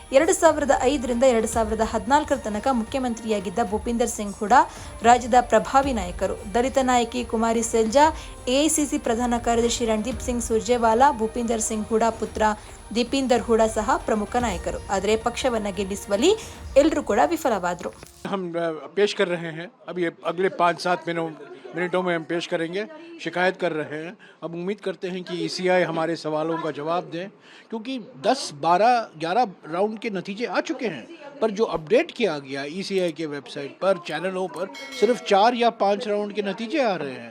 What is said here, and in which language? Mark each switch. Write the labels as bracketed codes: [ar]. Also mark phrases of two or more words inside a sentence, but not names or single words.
[kn] 2005ರಿಂದ 2014ರ ತನಕ ಮುಖ್ಯಮಂತ್ರಿಯಾಗಿದ್ದ ಭೂಪಿಂದರ್ ಸಿಂಗ್ ಹೂಡಾ ರಾಜ್ಯದ ಪ್ರಭಾವಿ ನಾಯಕರು. ದಲಿತ ನಾಯಕಿ ಕುಮಾರಿ ಸೆಲ್ಜಾ, ಎಐಸಿಸಿ ಪ್ರಧಾನ ಕಾರ್ಯದರ್ಶಿ ರಣದೀಪ್ ಸಿಂಗ್ ಸುರ್ಜೇವಾಲಾ, ಭೂಪಿಂದರ್ ಸಿಂಗ್ ಹೂಡಾ ಪುತ್ರ ದೀಪಿಂದರ್ ಹೂಡಾ ಸಹ ಪ್ರಮುಖ ನಾಯಕರು. ಆದರೆ ಪಕ್ಷವನ್ನು ಗೆಲ್ಲಿಸುವಲ್ಲಿ ಎಲ್ಲರೂ ಕೂಡ ವಿಫಲವಾದರು. [hi] हम पेश कर रहे हैं, अब ये अगले 5-7 मिनटों में हम पेश करेंगे, शिकायत कर रहे हैं। अब उम्मीद करते हैं कि ईसीआई हमारे सवालों का जवाब दें, क्योंकि 10, 12, 11 राउंड के नतीजे आ चुके हैं, पर जो अपडेट किया गया ईसीआई के वेबसाइट पर, चैनलों पर सिर्फ 4 या 5 राउंड के नतीजे आ रहे हैं।